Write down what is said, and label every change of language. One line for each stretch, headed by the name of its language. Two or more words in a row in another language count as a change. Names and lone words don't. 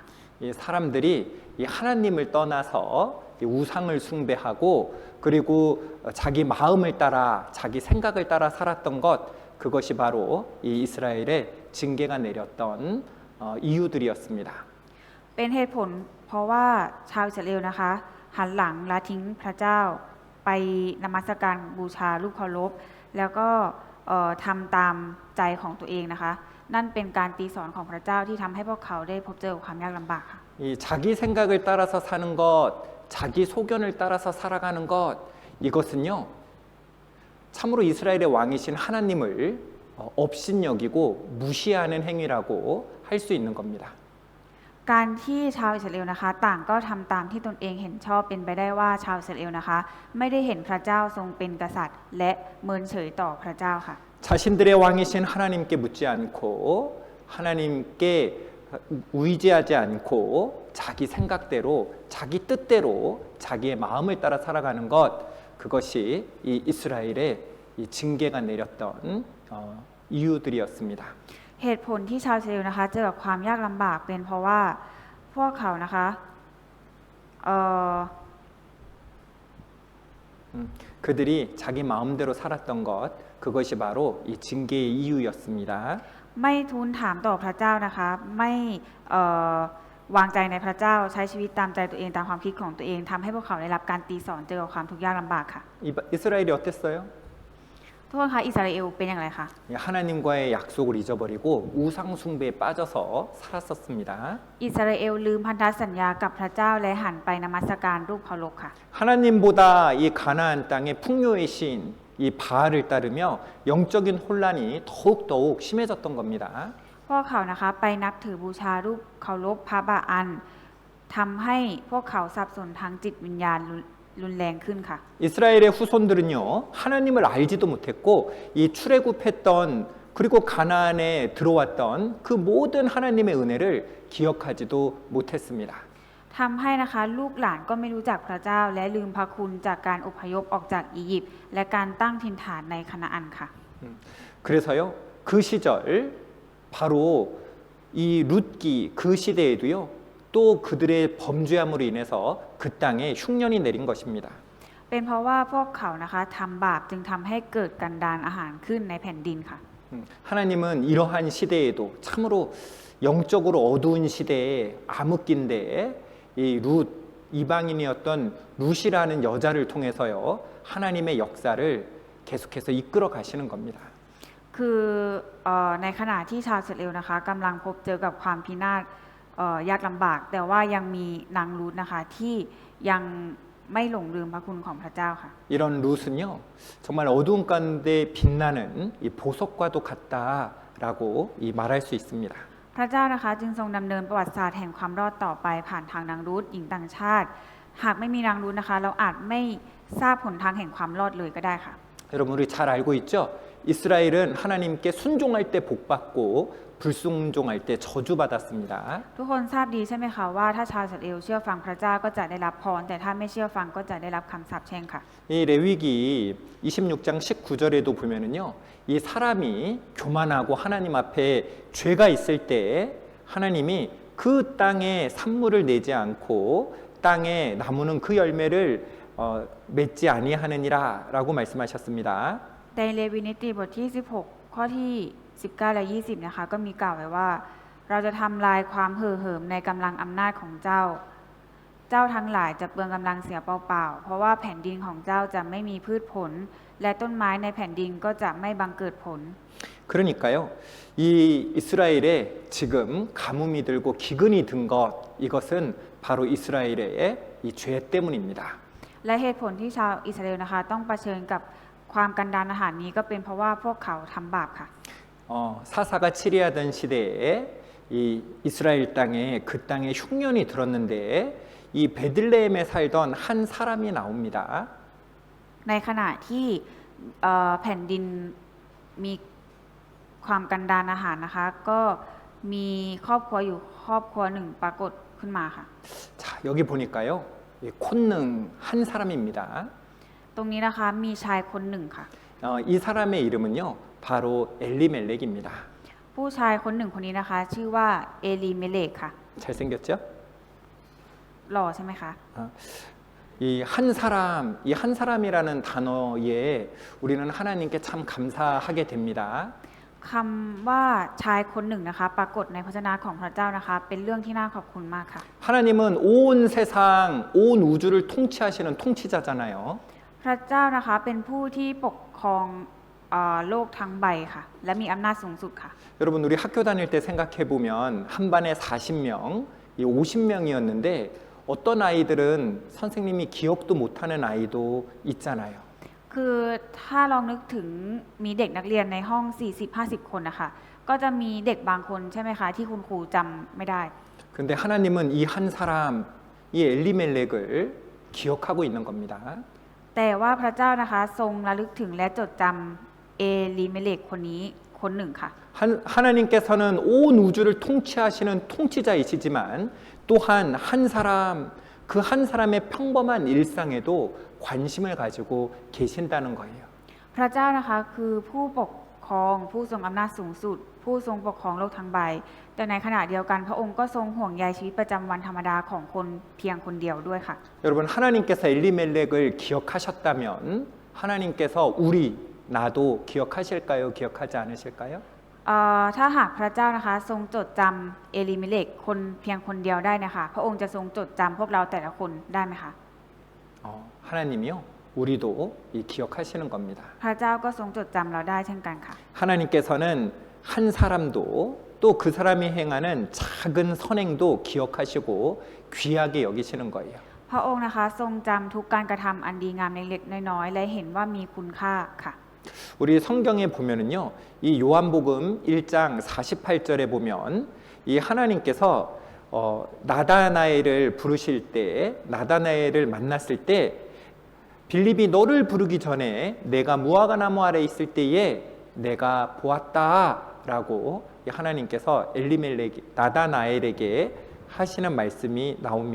Korean: 이 사람들이 이 하나님을 떠나서 이 우상을 숭배하고 그리고 자기 마음을 따라 자기 생각을 따라 살았던 것 그것이 바로 이 이스라엘의 징계가 내렸던 이유들이었습니다.
Thai: เป็นเหตุผลเพราะว่าชาวอิสราเอลนะคะหันหลังละทิ้งพระเจ้าไปนมัสการบูชารูปเคารพแล้วก็ทำตามใจของตัวเองนะคะ นั่นเป็นการตีสอนของพระเจ้าที่ทำให้พวกเขาได้พบเจอความยากลำบากค่ะ
Korean: 이 자기 생각을 따라서 사는 것, 자기 소견을 따라서 살아가는 것 이것은요 참으로 이스라엘의 왕이신 하나님을 업신여기고 무시하는 행위라고 할 수 있는 겁니다.
Thai: การที่ชาวอิสราเอลนะคะต่างก็ทำตามที่ตนเองเห็นชอบเป็นไปได้ว่าชาวอิสราเอลนะคะไม่ได้เห็นพระเจ้าทรงเป็นกษัตริย์ และเมินเฉยต่อพระเจ้าค่ะ
Korean: 자신들의 왕이신 하나님께 묻지 않고 하나님께 의지하지 않고 자기 생각대로 자기 뜻대로 자기의 마음을 따라 살아가는 것 그것이 이 이스라엘의 이 징계가 내렸던 이유들이었습니다.
Thai: เหตุผลที่ชาวอิสราเอลนะคะเจอกับความยากลำบากเป็นเพราะว่าพวกเขานะคะ
Korean: 그들이 자기 마음대로 살았던 것 그것이 바로 이 징계의 이유였습니다.
Thai: ไม่ทูลถามต่อพระเจ้านะคะไม่วางใจในพระเจ้าใช้ชีวิตตามใจตัวเองตามความคิดของตัวเองทำให้พวกเขาได้รับการตีสอนเจอกับความทุกข์ยากลำบากค่ะ
Korean: 이스라엘이 어땠어요?
Thai: ทุกคนคะอิสราเอลเป็นอย่างไรคะ
Korean: 하나님과의 약속을 잊어버리고 우상 숭배에 빠져서 살았었습니다.
Thai: อิสราเอลลืมพันธสัญญากับพระเจ้าและหันไปนมัสการรูปเคารพค่ะ
Korean: 하나님보다 이 가나안 땅의 풍요의 신 이 바알을 따르며 영적인 혼란이 더욱 심해졌던 겁니다.
Thai: พวกเขานะคะไปนับถือบูชารูปเคารพพระบาอันทำให้พวกเขาสับสนทางจิตวิญญาณรุนแรงขึ้นค่ะ
Korean: 이스라엘의 후손들은요 하나님을 알지도 못했고 이 출애굽했던 그리고 가나안에 들어왔던 그 모든 하나님의 은혜를 기억하지도 못했습니다.
Thai: ทำให้นะคะลูกหลานก็ไม่รู้จักพระเจ้าและลืมพระคุณจากการอพยพออกจากอียิปต์และการตั้งถิ่นฐานในคานาอันค่ะ
Korean: 그래서요, 그 시절 바로 이 룻기 그 시대에도요, 또 그들의 범죄함으로 인해서 그 땅에 흉년이 내린 것입니다.
Thai: เป็นเพราะว่าพวกเขานะคะทำบาปจึงทำให้เกิดกันดารอาหารขึ้นในแผ่นดินค่ะ
Korean: 하나님은 이러한 시대에도 참으로 영적으로 어두운 시대에 암흑기인데 이 룻 이방인이었던 룻이라는 여자를 통해서요 하나님의 역사를 계속해서 이끌어 가시는 겁니다.
Thai: คือในขณะที่ชาวอิสราเอลนะคะกำลังพบเจอกับความพินาศยากลำบาก แต่ว่ายังมีนางรูธนะคะที่ยังไม่หลงลืมพระคุณของพระเจ้าค่ะ
Korean: 이런 룻은요 정말 어두운 가운데 빛나는 이 보석과도 같다라고 말할 수 있습니다.
Thai: พระเจ้านะคะจึงทรงดำเนินประวัติศาสตร์แห่งความรอดต่อไปผ่านทางนางรูธหญิงต่างชาติ หากไม่มีนางรูธนะคะเราอาจไม่ทราบหนทางแห่งความรอดเลยก็ได้ค่ะ
Korean: 여러분 우리 잘 알고 있죠? 이스라엘은 하나님께 순종할 때 복받고 불순종할 때 저주받았습니다.
Thai: ทุกคนทราบดีใช่ไหมคะว่าถ้าชาวอิสราเอลเชื่อฟังพระเจ้าก็จะได้รับพรแต่ถ้าไม่เชื่อฟังก็จะได้รับคำสาปแช่งค่ะ
Korean: 이 레위기 26장 19절에도 보면은요. 이 사람이 교만하고 하나님 앞에 죄가 있을 때 하나님이 그 땅에 산물을 내지 않고 땅에 나무는 그 열매를 맺지 아니하느니라라고 말씀하셨습니다.
Thai: ในเลวีนิติบทที่ 16 ข้อที่ 19 และ 20 นะคะก็มีกล่าวไว้ว่าเราจะทำลายความเห่อเหิมในกำลังอำนาจของเจ้า เจ้าทั้งหลายจะเปลืองกำลังเสียเปล่าๆเพราะว่าแผ่นดินของเจ้าจะไม่มีพืชผล และต้นไม้ในแผ่นดินก็จะไม่บังเกิดผล
Korean: 그러니까요. 이 이스라엘에 지금 가뭄이 들고 기근이 든 것 이것은 바로 이스라엘의 이 죄 때문입니다.
Thai: และเหตุผลที่ชาวอิสราเอลนะคะต้องเผชิญกับความกันดารอาหารนี้ก็เป็นเพราะว่าพวกเขาทำบาปค่ะ
Korean: 사사가 치리하던 시대에 이 이스라엘 땅에 그 땅에 흉년이 들었는데 이 베들레헴에 살던 한 사람이 나옵니다.
Thai: ในขณะที่แผ่นดินมีความกันดารอาหารนะคะก็มีครอบครัวอยู่ครอบครัวหนึ่งปรากฏขึ้นมาค่ะ
Korean: 자, 여기 보니까요. 이 콘능 한 사람입니다.
Thai: ตรงนี้นะคะมีชายคนหนึ่งค่ะ
Korean: 이 사람의 이름은요. 바로 엘리멜렉입니다.
Thai: ผู้ชายคนหนึ่งคนนี้นะคะ ชื่อว่าเอลีเมเลกค่ะ
Korean: 잘생겼죠?
Thai: หล่อใช่ไหมคะ
Korean: 이 한 사람, 이 한 사람이라는 단어에 우리는 하나님께 참 감사하게 됩니다.
Thai: คำว่าชายคนหนึ่งนะคะปรากฏในพระวจนะของพระเจ้านะคะเป็นเรื่องที่น่าขอบคุณมากค่ะ
Korean: 하나님은 온 세상, 온 우주를 통치하시는 통치자잖아요.
Thai: พระเจ้านะคะเป็นผู้ที่ปกครองโลกทั้งใบค่ะและมีอำนาจสูงสุดค่ะ
Korean: 여러분 우리 학교 다닐 때 생각해 보면 한 반에 40명, 50명이었는데 어떤 아이들은 선생님이 기억도 못하는 아이도 있잖아요.
Thai: คือถ้าลองนึกถึงมีเด็กนักเรียนในห้อง 40-50 คนนะคะก็จะมีเด็กบางคนใช่ไหมคะที่คุณครูจำไม่ได้
Korean: 근데 하나님은 이 한 사람, 이 엘리멜렉을 기억하고 있는 겁니다.
Thai: แต่ว่าพระเจ้านะคะทรงระลึกถึงและจดจำเอลีเมเลกคนนี้คนหนึ่งค่ะ
Korean: 하나님께서는 온 우주를 통치하시는 통치자이시지만 또한 한 사람, 그 한 사람의 평범한 일상에도 관심을 가지고 계신다는 거예요.
Thai: พระเจ้านะคะคือผู้ปกครองผู้ทรงอำนาจสูงสุด ผู้ทรงปกครองโลกทั้งใบ แต่ในขณะเดียวกันพระองค์ก็ทรงห่วงใยชีวิตประจำวันธรรมดาของคนเพียงคนเดียวด้วยค่ะ
Korean: 여러분 하나님께서 엘리멜렉을 기억하셨다면 하나님께서 우리 나도 기억하실까요? 기억하지 않으실까요?
Thai: ถ้าหากพระเจ้านะคะทรงจดจำเอลิเมเลกคนเพียงคนเดียวได้นะคะพระองค์จะทรงจดจำพวกเราแต่ละคนได้ไหมคะ
Korean: 하나님이요 우리도 기억하시는 겁니다.
Thai: พระเจ้าก็ทรงจดจำเราได้เช่นกันค่ะ
Korean: 하나님께서는 한 사람도 또 그 사람이 행하는 작은 선행도 기억하시고 귀하게 여기시는 거예요.
Thai: พระองค์นะคะทรงจำทุกการกระทำอันดีงามเล็กๆน้อยๆและเห็นว่ามีคุณค่าค่ะ
Korean: 우리 성경에 보면은요, 이 요한복음 1장 48절에 보면 이 하나님께서 나다나엘을 부르실 때, 나다나엘을 만났을 때 빌립이 너를 부르기 전에 내가 무화과 나무 아래 있을 때에 내가 보았다라고 하나님께서 엘리멜렉 나다나엘에게 하시는 말씀이 나옵니다.